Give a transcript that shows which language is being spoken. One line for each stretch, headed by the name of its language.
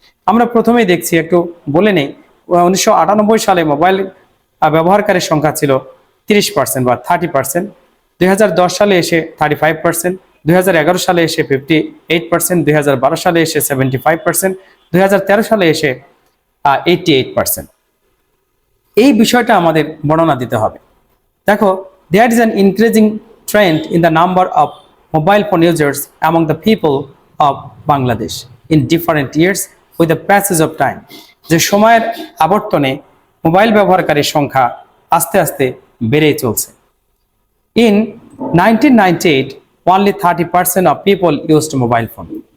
Bangla: আমরা প্রথমেই দেখছি, একটু বলে নেই, 1998 সালে মোবাইল ব্যবহারকারীর সংখ্যা ছিল 30% বা 30%, 2010 সালে এসে 35%, 2011 সালে এসে 58%, 2012 সালে এসে 75%, 2013 সালে এসে 88%। এই বিষয়টা আমাদের বর্ণনা দিতে হবে।
English: দেখো, there is an increasing trend in the number of mobile phone users among the people of Bangladesh in different years with the passage of time.
Bangla: যে সময়ের আবর্তনে মোবাইল ব্যবহারকারীর সংখ্যা আস্তে আস্তে বেড়েই চলছে।
English: In 1998, only 30% of people used mobile phone.